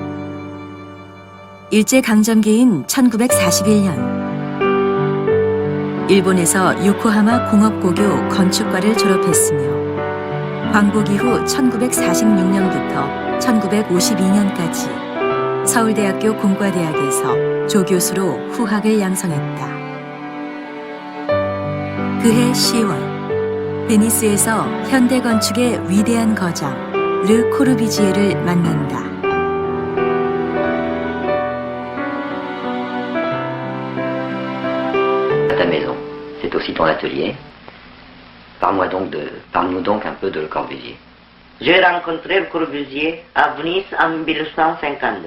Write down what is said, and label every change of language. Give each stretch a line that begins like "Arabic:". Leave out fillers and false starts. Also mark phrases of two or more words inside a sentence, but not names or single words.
Korean: 일제강점기인 1941년 일본에서 요코하마 공업고교 건축과를 졸업했으며 광복 이후 1946년부터 1952년까지 서울대학교 공과대학에서 조교수로 후학을 양성했다. 그해 10월 베니스에서 현대건축의 위대한 거장 르 코르비지에를 만난다.
French: Ta maison, c'est aussi ton atelier. Parle-nous donc un peu de Le Corbusier. J'ai rencontré Le Corbusier à Venise en 1952.